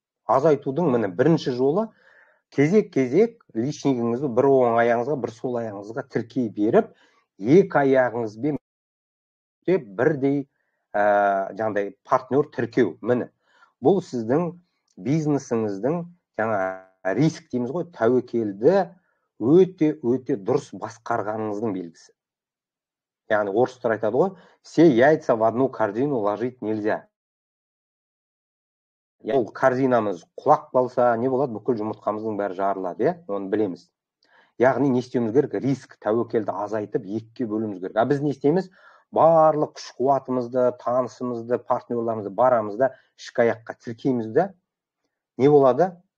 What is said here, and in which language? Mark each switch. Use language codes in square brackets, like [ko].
[kk] Азайтудың міне бірінші жолы кезек личныйыңызды бір оң аяғыңызға, бір сол аяғыңызға тіркей беріп, екі аяғыңызбен бірдей жаңағыдай партнер тіркеу. Міне бұл сіздің бизнесіңіздің жаңа риск дейміз ғой, тәуекелді өте дұрыс басқарғаныңыздың белгісі. Яғни орыстар айтады ғой, [ru] все яйца в одну корзину ложить нельзя. [kk] Ол корзинамыз құлап қалса, не болады? Бүкіл жұмыртқамыздың бәрі жарылады, оны білеміз. Яғни не істеуіміз керек? Риск, тәуекелді азайтып, екіге бөлуіміз керек. Біз не істейміз? Барлық күш қуатымызды, танысымызды, партнерларымызды барамыз да ішкі аяққа тіркейміз да, не болады?